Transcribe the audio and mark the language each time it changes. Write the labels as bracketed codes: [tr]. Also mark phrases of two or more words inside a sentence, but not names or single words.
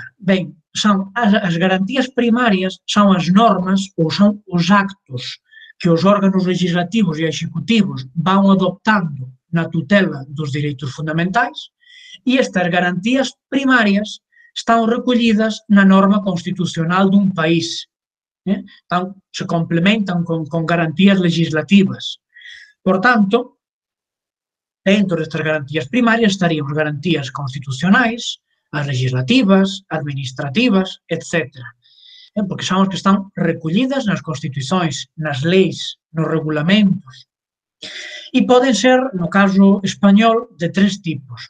[pt] Bem, são as garantias primárias, são as normas ou são os actos que os órgãos legislativos e executivos vão adoptando na tutela dos direitos fundamentais, e estas garantias primárias estão recolhidas na norma constitucional dun país. Então, se complementam com garantias legislativas. Portanto, dentro destas garantias primárias [gl] estarían as garantías [pt] constitucionais, as legislativas, administrativas, etc. [gl] Porque son as que están recollidas nas constitucións, nas leis, nos regulamentos. E poden ser, no caso español, de tres tipos.